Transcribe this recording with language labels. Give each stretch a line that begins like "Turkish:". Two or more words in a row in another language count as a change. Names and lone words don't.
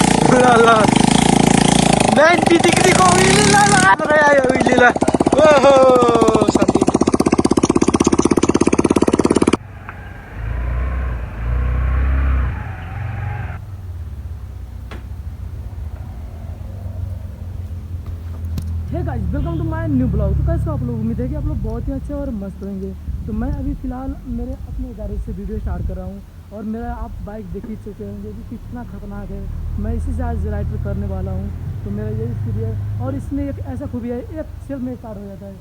Nepali: ल ल 90 डिग्रीको उहिले ल आयो उहिले ल ओहो साथी
English: Guys welcome to my new blog.
Hindi: तो कैसे आप लोग, उम्मीद है कि आप लोग बहुत ही अच्छे और मस्त रहेंगे। तो मैं अभी फ़िलहाल मेरे अपने गैरेज से
English: video start
Hindi: कर रहा हूँ और मेरा आप बाइक देख ही चुके होंगे कि कितना खतरनाक है। मैं इसी से आज राइड करने वाला हूँ। तो मेरा यही स्पीड है और इसमें एक ऐसा खूबी है, एक सेल्फ में स्टार्ट हो जाता है।